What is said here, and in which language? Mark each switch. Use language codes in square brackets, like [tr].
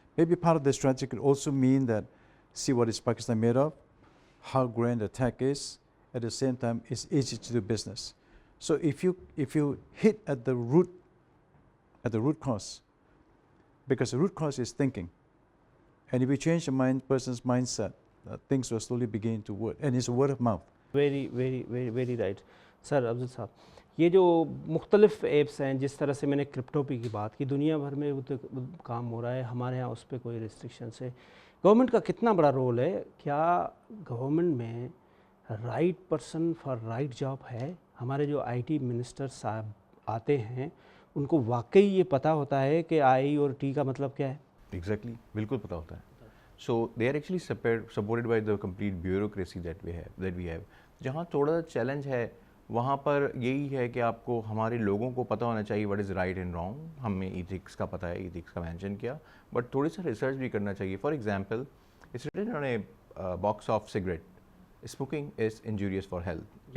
[en] Maybe part of the strategy could also mean that see what is Pakistan made of, how grand the tech is, at the same time it's easy to do business. So if you hit at the root cause, because the root cause is thinking, and if you change the person's mindset, things will slowly begin to work, and it's word of mouth. Very, very, very, very right. [ur] سر افضل صاحب, یہ جو مختلف apps ہیں, جس طرح سے میں نے کرپٹو پی کی بات کی, دنیا بھر میں وہ کام ہو رہا ہے, ہمارے ہاں اس پہ کوئی ریسٹرکشنس ہے. گورنمنٹ کا کتنا بڑا رول ہے؟ کیا گورنمنٹ میں [en] right person for right job [ur] ہے؟ ہمارے جو آئی ٹی منسٹر صاحب آتے ہیں, ان کو واقعی یہ پتہ ہوتا ہے کہ آئی اور ٹی کا مطلب کیا ہے؟ [en] exactly, [ur] بالکل پتہ ہوتا ہے. [en] So they are actually supported by the complete bureaucracy that we have. [ur] جہاں تھوڑا سا چیلنج ہے وہاں پر یہی ہے کہ آپ کو ہمارے لوگوں کو پتہ ہونا چاہیے [en] What is right and wrong. [ur] ہمیں ایتھکس کا پتہ ہے, ایتھکس کا مینشن کیا, بٹ تھوڑی سا ریسرچ بھی کرنا چاہیے. [en] For example it's written on a box of cigarette, smoking is injurious for health.